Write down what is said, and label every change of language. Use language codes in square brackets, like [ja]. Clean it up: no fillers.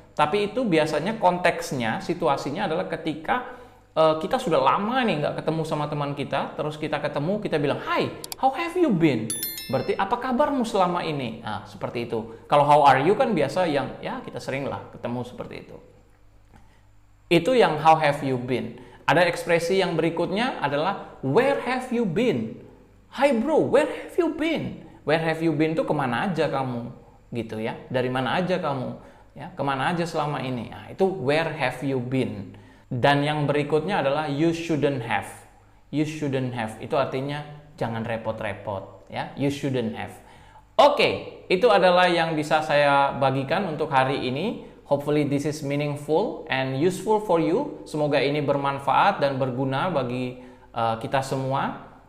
[id] Tapi itu biasanya konteksnya, situasinya adalah ketika kita sudah lama nih nggak ketemu sama teman kita, terus kita ketemu, kita bilang, [en] "Hi, how have you been?" [id] Berarti apa kabarmu selama ini? Nah, seperti itu. Kalau [en] how are you [id] kan biasa yang ya kita sering lah ketemu seperti itu. Itu yang [en] how have you been. [id] Ada ekspresi yang berikutnya adalah [en] where have you been? Hi bro, where have you been? Where have you been [id] itu kemana aja kamu? Gitu ya. Dari mana aja kamu? Ya, kemana aja selama ini? Nah, itu [en] where have you been. [id] Dan yang berikutnya adalah [en] you shouldn't have. You shouldn't have. [id] Itu artinya jangan repot-repot. Ya, [en] you shouldn't have. [id] Oke, itu adalah yang bisa saya bagikan untuk hari ini. [en] Hopefully this is meaningful and useful for you. [id] Semoga ini bermanfaat dan berguna bagi kita semua.